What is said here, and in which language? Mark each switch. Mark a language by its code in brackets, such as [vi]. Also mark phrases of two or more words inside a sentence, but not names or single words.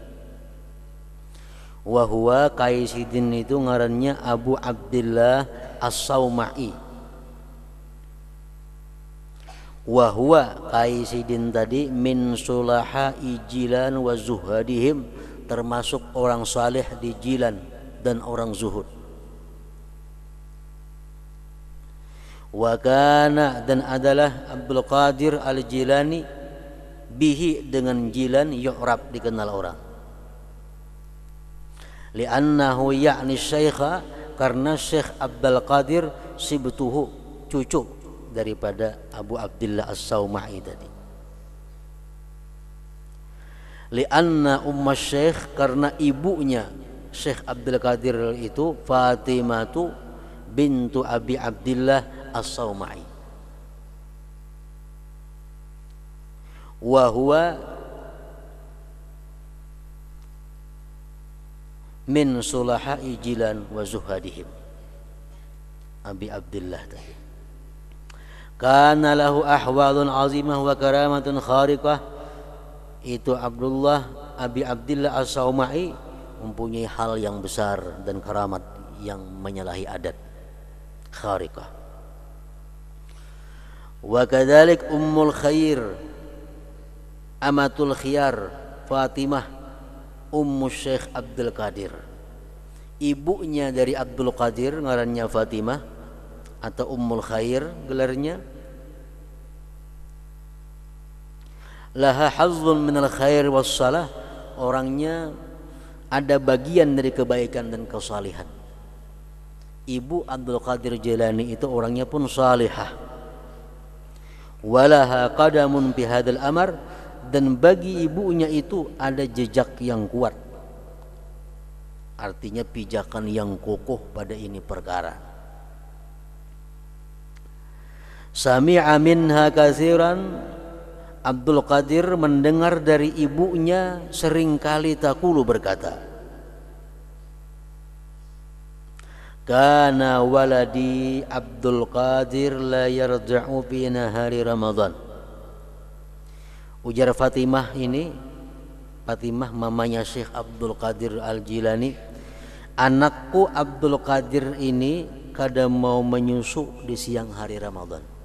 [ar] وهو, [bjn] Kai Sidin itu ngarannya Abu Abdullah As-Sauma'i. [ar] وهو, [bjn] Kai Sidin tadi, [ar] من صلحاء جيلان وزهادهم, [bjn] termasuk orang saleh di Jilan dan orang zuhud. [ar] وكان, [id] dan adalah Abdul Qadir Al-Jilani, bihi, dengan Jilan, yu'rab, dikenal orang. [ar] لأنه يعني الشيخ, [id] karena Syekh Abdul Qadir sibtuhu, cucu daripada Abu Abdullah As-Sauma'i tadi. [ar] لأن أم الشيخ, [id] karena ibunya Syekh Abdul Qadir itu Fatimatu bintu Abi Abdullah As-Sauma'i. [ar] وهو من صلحاء جيلان وزهادهم. [bjn] Abi Abdullah tadi. [ar] كان له أحوال عظيمة وكرامات خارقة. [id] Itu Abdullah, Abi Abdullah As-Sauma'i, mempunyai hal yang besar dan karamat yang menyalahi adat, khariqah. [ar] وكذلك أم الخير أمة الخيار, Fatimah, Ummu Syekh Abdul Qadir. [bjn] Ibunya dari Abdul Qadir ngarannya Fatimah, atau Ummul Khair gelarnya. [ar] لها حظ من الخير والصلاح, [id] orangnya ada bagian dari kebaikan dan kesalihan. Ibu Abdul Qadir Jilani itu orangnya pun salihah. [ar] ولها قدم في هذا الأمر, [id] dan bagi ibunya itu ada jejak yang kuat. Artinya pijakan yang kokoh pada ini perkara. [ar] سمع منها كثيرا, [id] Abdul Qadir mendengar dari ibunya seringkali takulu berkata, [ar] كان ولدي عبد القادر لا يرجع في نهار رمضان. [bjn] Ujar Fatimah ini, Fatimah mamanya Syekh Abdul Qadir Al-Jilani, anakku Abdul Qadir ini kadang mau menyusu di siang hari Ramadan.